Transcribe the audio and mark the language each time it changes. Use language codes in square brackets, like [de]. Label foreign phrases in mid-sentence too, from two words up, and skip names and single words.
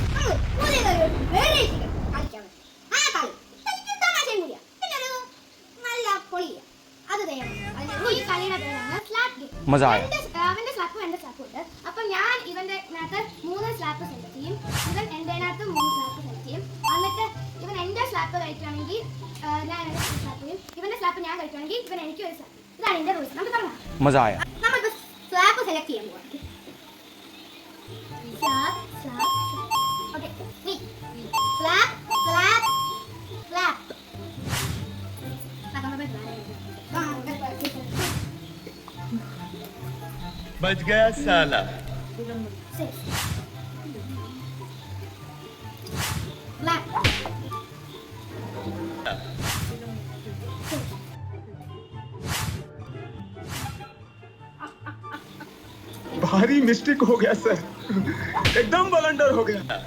[hi] मजा आया [ml] അവന്റെ സ്ലാപ്പും എന്റെ സ്ലാപ്പും ഉണ്ട്. അപ്പം ഞാൻ ഇവന്റെ അകത്ത് 3 [en] slap select [ml] ചെയ്യും, ഇവൻ എന്റെ അകത്ത് 3 [en] slap select [ml] ചെയ്യും. എന്നിട്ട് ഇവൻ എന്റെ സ്ലാപ്പ് കഴിക്കുകയാണെങ്കിൽ ഞാൻ എന്റെ സ്ലാപ്പ് ചെയ്യും, ഇവന്റെ സ്ലാപ്പ് ഞാൻ കഴിക്കുകയാണെങ്കിൽ ഇവൻ എനിക്ക് ഒരു സ്ലാപ്പ്. ഇതാണ് എന്റെ റൂൾസ്. നമുക്ക് തുടങ്ങാം. [hi] मजा आया [ml] നമ്മളിപ്പോൾ [en] slap select [ml] ചെയ്യാൻ പോവാം. [en] slap slap okay slap slap slap [hi] बच गया साला। भारी मिस्टेक हो गया सर, एकदम ब्लंडर हो गया।